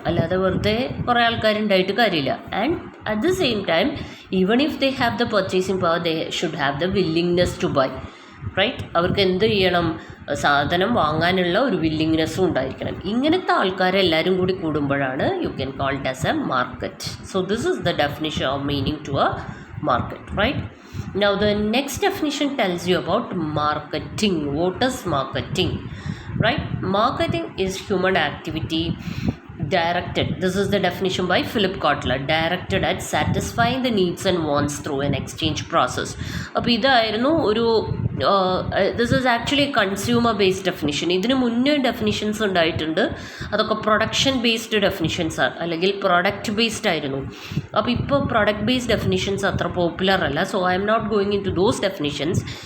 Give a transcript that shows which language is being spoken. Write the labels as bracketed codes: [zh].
[ml] അല്ലാതെ വെറുതെ കുറേ ആൾക്കാരുണ്ടായിട്ട് കാര്യമില്ല. And at the same time even if they have the purchasing power, they should have the willingness to by, right? അവർക്ക് എന്ത് ചെയ്യണം, സാധനം വാങ്ങാനുള്ള ഒരു വില്ലിങ്നെസ്സും ഉണ്ടായിരിക്കണം. ഇങ്ങനത്തെ ആൾക്കാരെല്ലാവരും കൂടി കൂടുമ്പോഴാണ് you can call it as A market. So this is the definition of meaning to A market, right? [en] Now the next definition tells you about marketing. What is marketing, right? Marketing is human activity directed, this is the definition by Philip Kotler, directed at satisfying the needs and wants through an exchange process. [ml] അപ്പോൾ ഇതായിരുന്നു ഒരു this is actually consumer based definition. ഇതിന് മുന്നേ definitions ഉണ്ടായിട്ടുണ്ട്, അതൊക്കെ production based definitions അല്ലെങ്കിൽ product based ആയിരുന്നു. അപ്പോൾ ഇപ്പോൾ പ്രൊഡക്റ്റ് ബേസ്ഡ് ഡെഫിനിഷൻസ് അത്ര പോപ്പുലർ അല്ല. So I am not going in to those definitions.